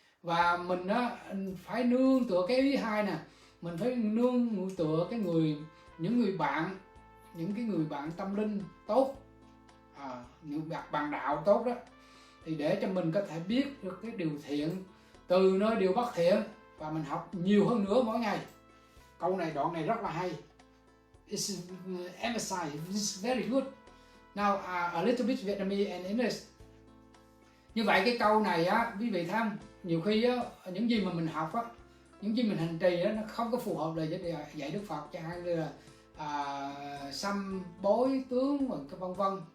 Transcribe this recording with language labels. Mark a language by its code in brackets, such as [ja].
[vi] Và mình á phải nương tựa cái ý hai nè, mình phải nương tựa những người bạn tâm linh tốt, những bạn đạo tốt đó, thì để cho mình có thể biết được cái điều thiện từ nơi điều bất thiện, và mình học nhiều hơn nữa mỗi ngày. Câu này, đoạn này rất là hay. [en] It's emphasized, it's very good. Now a little bit Vietnamese and English. [vi] Như vậy cái câu này á, quý vị thấy không? Nhiều khi á, những gì mà mình học á, những gì mình hành trì á, nó không có phù hợp lời dạy Đức Phật, chẳng hạn như là xăm bối tướng vân vân.